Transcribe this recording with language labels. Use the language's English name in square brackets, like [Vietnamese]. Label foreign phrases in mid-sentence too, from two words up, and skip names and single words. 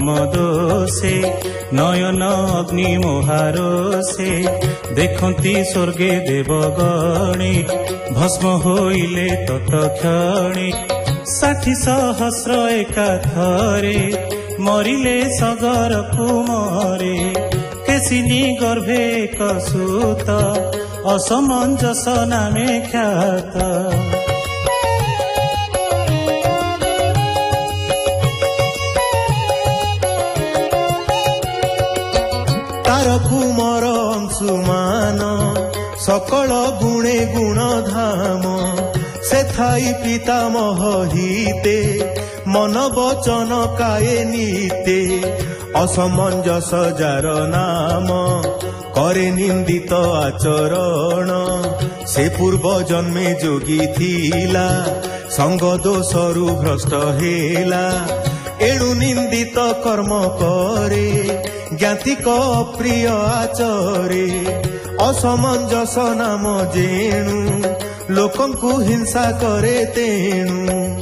[Odia] ଦୋଷେ ନୟନ ଅଗ୍ନି ମୋହାରୋଷେ ଦେଖତି ସ୍ୱର୍ଗେ ଦେବଗଣୀ ଭସ୍ମ ହୋଇଲେ ତତ୍କ୍ଷଣୀ 60 ସହସ୍ର ଏକାଥରେ ମରିଲେ ସଗର କୁମରେ କେଶିନୀ ଗର୍ଭେ ଏକ ସୁତ ଅସମଞ୍ଜସ ନାମେ ଖ୍ୟାତ କୁମର ଅଂଶୁମାନ ସକଳ ଗୁଣେ ଗୁଣ ଧାମ ସେ ଥାଇ ପିତାମହ ହିତେ ମନ ବଚନ କାୟେ ନୀତେ ଅସମଞ୍ଜସ ଯାର ନାମ କରେ ନିନ୍ଦିତ ଆଚରଣ ସେ ପୂର୍ବ ଜନ୍ମେ ଯୋଗୀ ଥିଲା ସଙ୍ଗ ଦୋଷରୁ ଭ୍ରଷ୍ଟ ହେଲା ଏଣୁ ନିନ୍ଦିତ କର୍ମ କରେ ଜ୍ଞାତିଙ୍କ ଅପ୍ରିୟ ଆଚରେ ଅସମଞ୍ଜସ ନାମ ଯେଣୁ ଲୋକଙ୍କୁ ହିଂସା କରେ ତେଣୁ